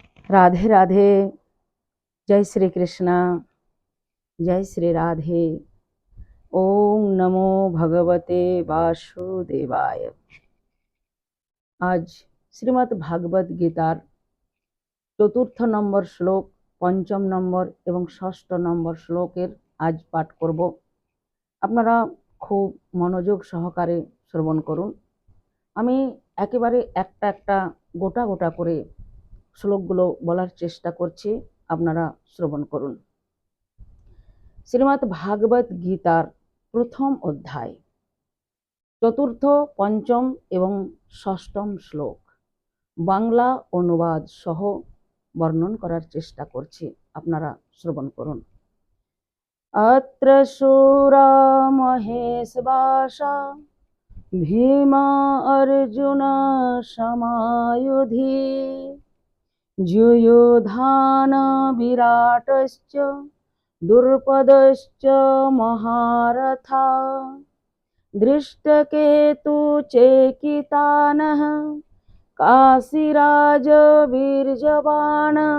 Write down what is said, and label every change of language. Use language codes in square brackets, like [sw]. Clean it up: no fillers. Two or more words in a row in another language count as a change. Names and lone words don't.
[sa] राधे राधे। जय श्री कृष्ण, जय श्री राधे। ओम नमो भगवते वासुदेवाय। [bn] আজ শ্রীমদ্ ভাগবত গীতার চতুর্থ নম্বর শ্লোক, পঞ্চম নম্বর এবং ষষ্ঠ নম্বর শ্লোকের আজ পাঠ করব। আপনারা খুব মনোযোগ সহকারে শ্রবণ করুন। আমি একেবারে একটা একটা গোটা গোটা করে শ্লোকগুলো বলার চেষ্টা করছি, আপনারা শ্রবণ করুন। শ্রীমদ্ ভাগবত গীতার প্রথম অধ্যায় চতুর্থ, পঞ্চম এবং ষষ্ঠম শ্লোক বাংলা অনুবাদ সহ বর্ণন করার চেষ্টা করছি, আপনারা শ্রবণ করুন। [sa] অত্র শূরা মহেশবাসা ভীমা অর্জুন সমায়ুধি युयुधान विराटश्च द्रुपदश्च महारथा दृष्टकेतु चेकितानः काशीराज वीर्यवान्